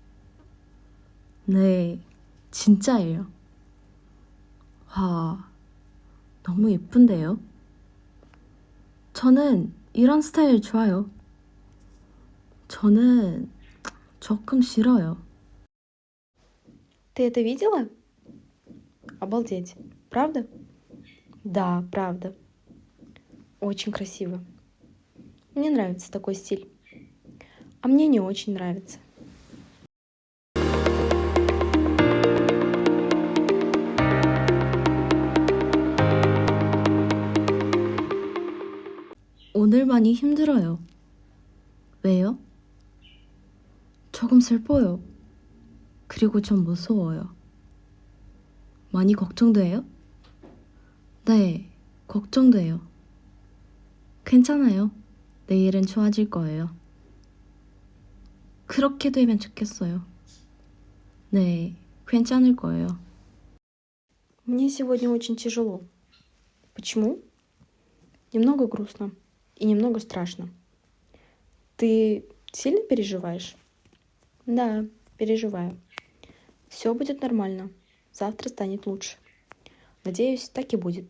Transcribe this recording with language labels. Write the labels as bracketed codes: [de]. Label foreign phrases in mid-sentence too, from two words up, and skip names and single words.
[ko] 네, 진짜예요. 와, 너무 예쁜데요? 저는 이런 스타일 좋아요. 저는 조금 싫어요. [ru] Ты это видела? Обалдеть. Правда? Да, правда. Очень красиво. Мне нравится такой стиль. А мне не очень нравится. [ko] 오늘 많이 힘들어요. 왜요? 조금 슬퍼요. 그리고 전 무서워요. 많이 걱정돼요? 네, 걱정돼요. 괜찮아요. 내일은 좋아질 거예요. 그렇게 되면 좋겠어요. 네, 괜찮을 거예요. [ru] Мне сегодня очень тяжело. Почему? Немного грустно и немного страшно. Ты сильно переживаешь? Да, переживаю. Все будет нормально. Завтра станет лучше. Надеюсь, так и будет.